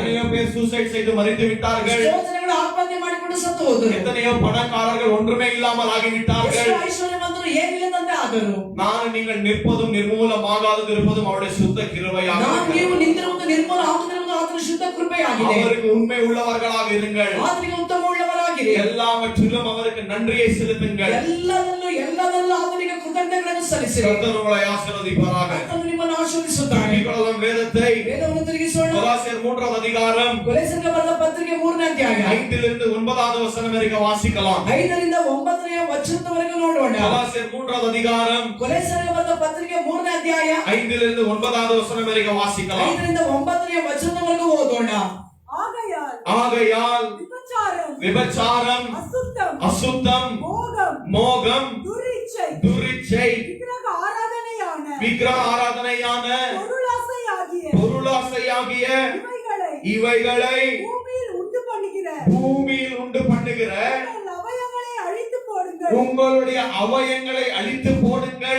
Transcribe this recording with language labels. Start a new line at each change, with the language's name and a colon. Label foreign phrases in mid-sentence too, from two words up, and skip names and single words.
Tamil: எத்தனையோ பேர் சூசைட் செய்து மறித்து விட்டார்கள்.
Kannada: ಎಷ್ಟೋ ಜನಗಳು ಆತ್ಮಹತ್ಯೆ ಮಾಡಿಕೊಂಡು ಸತ್ತು ಹೋದರು.
Tamil: எத்தனையோ பணக்காரர்கள் ஒன்றுமே இல்லாமல் ஆகிவிட்டார்கள்.
Kannada: ಎಷ್ಟೋ ಐಶ್ವರ್ಯವಂತರು ಏನಿಲ್ಲದಂತೆ ಆದರು.
Tamil: நான் நீங்கள் நிற்பதும் நிர்மூலமாகாது இருப்பதும் அவருடைய சுத்த கிருபையாக
Kannada: ನಾನು
Tamil: இருக்கிறது.
Kannada: ನೀವು ನಿಂತಿರುವುದು ನಿರ್ಮೂಲ ಆಗುತ್ತಿರುವುದು ಆತನ ಶುದ್ಧ ಕೃಪೆಯಾಗಿದೆ.
Tamil: அவருக்கு உண்மை உள்ளவர்களாக இருங்கள்.
Kannada: ಆತನಿಗೆ ಉತ್ತಮ ಉಳ್ಳವರಾಗಿರಿ.
Tamil: எல்லாவற்றிலும் அவருக்கு நன்றியை செலுத்துங்கள்.
Kannada: ಎಲ್ಲದಲ್ಲೂ ಆತನಿಗೆ ಕೃತಜ್ಞತೆಗಳನ್ನು ಸಲ್ಲಿಸಿರಿ.
Tamil: கர்த்தர் உங்களை ஆசீர்வதிப்பாராக.
Kannada: ಕರ್ತನು ನಿಮ್ಮನ್ನು ಆಶೀರ್ವದಿಸುತ್ತಾನೆ.
Tamil: திருப்பிಕೊಳ್ಳலாம் வேதத்தை.
Kannada: ವೇದವನ್ನು ತಿರುಗಿಸೋಣ.
Tamil: கொலோசியர் 3வது அதிகாரம்
Kannada: ಕೊಲೊಸ್ಸೆಗೆ ಬರೆದ ಪತ್ರಿಕೆ 3ನೇ ಅಧ್ಯಾಯ
Tamil: 5லிருந்து 9வது வசனம் வரைக்கும் வாசிக்கலாம்.
Kannada: 5ರಿಂದ 9ನೇ ವಚನದವರೆಗೂ ನೋಡೋಣ.
Tamil: கொலோசியர் 3வது அதிகாரம்
Kannada: ಕೊಲೊಸ್ಸೆಗೆ ಬರೆದ ಪತ್ರಿಕೆ 3ನೇ ಅಧ್ಯಾಯ
Tamil: 5லிருந்து 9வது வசனம் வரைக்கும் வாசிக்கலாம்.
Kannada: 5ರಿಂದ 9ನೇ ವಚನದವರೆಗೂ ಓದೋಣ.
Tamil: ஆகையால் விபச்சாரம் அசுத்தம் மோகம் துரிச்சை விக்கிரக ஆராதனையான பொருளாசையாகிய இவைகளை பூமியில் உண்டு பண்ணுகிற உங்களுடைய அவயங்களை அழித்து போடுங்கள்.